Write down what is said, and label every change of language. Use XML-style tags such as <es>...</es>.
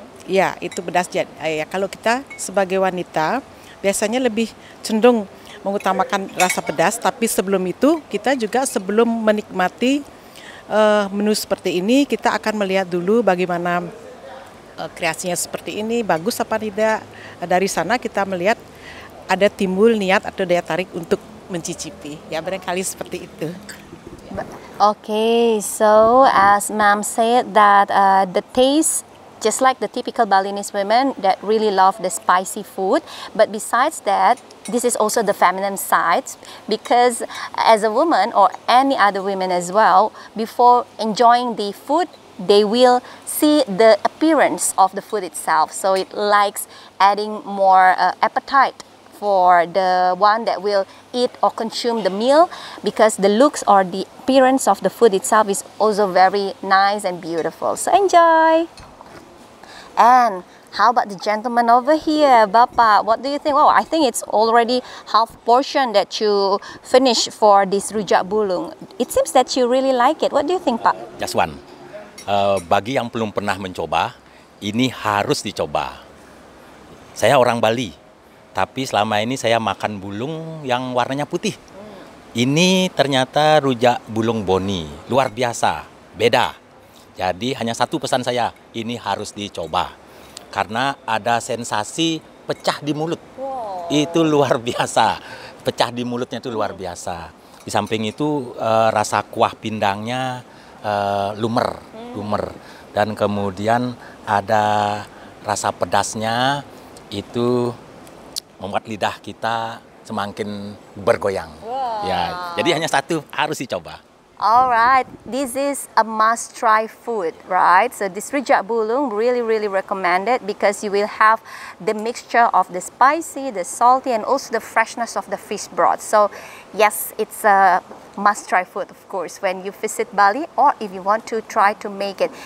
<id>Ya, itu pedas. Ya, kalau kita sebagai wanita biasanya lebih cenderung mengutamakan rasa pedas, tapi sebelum itu kita juga sebelum menikmati menu seperti ini kita akan melihat dulu bagaimana kreasinya seperti ini, bagus apa tidak. Dari sana kita melihat ada timbul niat atau daya tarik untuk mencicipi. Ya, barangkali seperti itu.</id> <en>Okay, so as ma'am said that the taste, just like the typical Balinese women that really love the spicy food, but besides that, this is also the feminine side, because as a woman or any other women as well, before enjoying the food, they will see the appearance of the food itself. So it likes adding more appetite for the one that will eat or consume the meal, because the looks or the appearance of the food itself is also very nice and beautiful. So enjoy! And how about the gentleman over here, Bapak? What do you think? Oh, I think it's already half portion that you finished for this rujak bulung. It seems that you really like it. What do you think, Pak? Just one.</en> <id>Bagi yang belum pernah mencoba, ini harus dicoba. Saya orang Bali, tapi selama ini saya makan bulung yang warnanya putih. Ini ternyata rujak bulung Boni, luar biasa, beda. Jadi hanya satu pesan saya, ini harus dicoba. Karena ada sensasi pecah di mulut. Wow. Itu luar biasa. Pecah di mulutnya itu luar biasa. Di samping itu rasa kuah pindangnya lumer. Dan kemudian ada rasa pedasnya, itu membuat lidah kita semakin bergoyang. Wow. Ya, jadi hanya satu, harus dicoba.</id> <en>Alright, this is a must-try food, right? So this rujak bulung really recommended, because you will have the mixture of the spicy, the salty, and also the freshness of the fish broth. So yes, it's a must-try food, of course, when you visit Bali, or if you want to try to make it.</en>